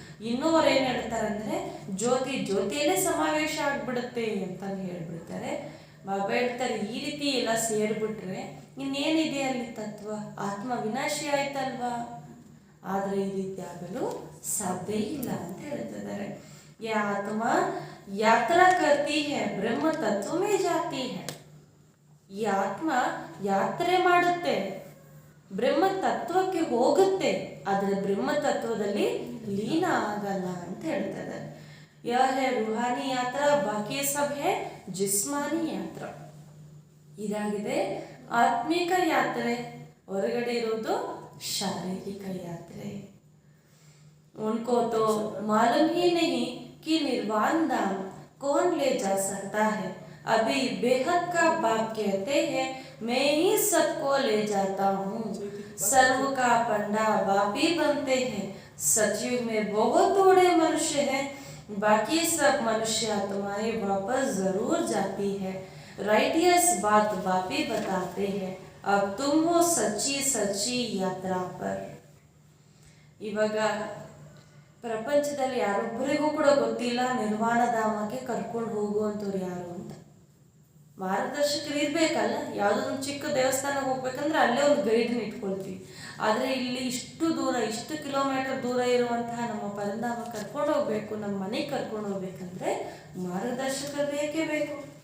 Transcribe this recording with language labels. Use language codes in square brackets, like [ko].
[kn] ಇನ್ನೂ ಅವ್ರು ಏನು ಹೇಳ್ತಾರಂದ್ರೆ, ಜ್ಯೋತಿ ಜ್ಯೋತಿಯಲ್ಲೇ ಸಮಾವೇಶ ಆಗ್ಬಿಡುತ್ತೆ ಅಂತ ಹೇಳ್ಬಿಡ್ತಾರೆ. ಬಾಬಾ ಹೇಳ್ತಾರೆ, ಈ ರೀತಿ ಎಲ್ಲ ಸೇರ್ಬಿಟ್ರೆ ಇನ್ನೇನಿದೆ ಅಲ್ಲಿ ತತ್ವ, ಆತ್ಮ ವಿನಾಶಿ ಆಯ್ತಲ್ವಾ. ಆದ್ರೆ ಈ ರೀತಿ ಆಗಲು ಸಾಧ್ಯ ಇಲ್ಲ ಅಂತ ಹೇಳ್ತಿದ್ದಾರೆ. [hi] यह आत्मा यात्रा करती है, ब्रह्म तत्व में जाती है. [kn] ಈ ಆತ್ಮ ಯಾತ್ರೆ ಮಾಡುತ್ತೆ, ಬ್ರಹ್ಮ ತತ್ವಕ್ಕೆ ಹೋಗುತ್ತೆ, ಆದರೆ ಬ್ರಹ್ಮ ತತ್ವದಲ್ಲಿ ಲೀನ ಆಗಲ್ಲ ಅಂತ ಹೇಳ್ತಾರೆ. [hi] यह है रूहानी यात्रा, बाकी सब है जिस्मानी यात्रा. [kn] ಇದಾಗಿದೆ ಆತ್ಮಿಕ ಯಾತ್ರೆ, ಹೊರಗಡೆ ಇರೋದು ಶಾರೀರಿಕ ಯಾತ್ರೆ. [hi] उनको तो मालूम ही नहीं कि निर्वाण धाम कौन ले जा सकता है. अभी बेहद का बाप कहते हैं, मैं ही सबको ले जाता हूँ. सर्व का पंडा बाप ही बनते हैं. सचिव में बहुत थोड़े मनुष्य हैं, बाकी सब मनुष्य आत्माएं वापस जरूर जाती है. राइटियस बात बाप ही बताते हैं. अब तुम हो सच्ची सच्ची यात्रा पर. [kn] ಇವಾಗ ಪ್ರಪಂಚದಲ್ಲಿ ಯಾರೊಬ್ಬರಿಗೂ ಕೂಡ ಗೊತ್ತಿಲ್ಲ ನಿರ್ವಾಣ ಧಾಮಕ್ಕೆ ಕರ್ಕೊಂಡು ಹೋಗುವಂಥವ್ರು ಯಾರು ಅಂತ. ಮಾರ್ಗದರ್ಶಕರು ಇರ್ಬೇಕಲ್ಲ. ಯಾವುದೋ ಒಂದು ಚಿಕ್ಕ ದೇವಸ್ಥಾನಕ್ಕೆ ಹೋಗ್ಬೇಕಂದ್ರೆ ಅಲ್ಲೇ ಒಂದು ಗೈಡ್ನ ಇಟ್ಕೊಳ್ತೀವಿ. ಆದರೆ ಇಲ್ಲಿ ಇಷ್ಟು ದೂರ, ಇಷ್ಟು ಕಿಲೋಮೀಟರ್ ದೂರ ಇರುವಂತಹ ನಮ್ಮ ಪರಂಧಾಮ ಕರ್ಕೊಂಡು ಹೋಗ್ಬೇಕು, ನಮ್ಮ ಮನೆಗೆ ಕರ್ಕೊಂಡು ಹೋಗ್ಬೇಕಂದ್ರೆ ಮಾರ್ಗದರ್ಶಕರು ಬೇಕೇ ಬೇಕು.